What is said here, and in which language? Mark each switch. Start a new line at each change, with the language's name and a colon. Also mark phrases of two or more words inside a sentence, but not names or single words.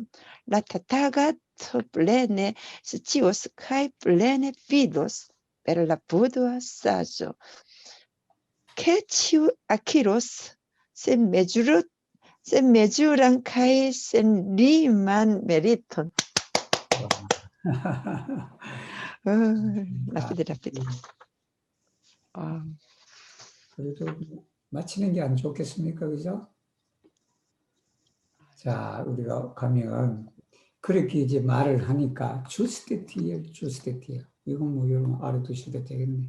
Esperanto: La Tathagata plene scios kaj plene vidos per la Buddha saĝo, ke ĉiu akiros senmezuran kaj senliman meriton. rapide.
Korean: 그래도 마치는 게 안 좋겠습니까? 그죠? 자, 우리가 가면 그렇게 이제 말을 하니까 주스티티어. 이건 뭐 여러분 알아두셔도 되겠네.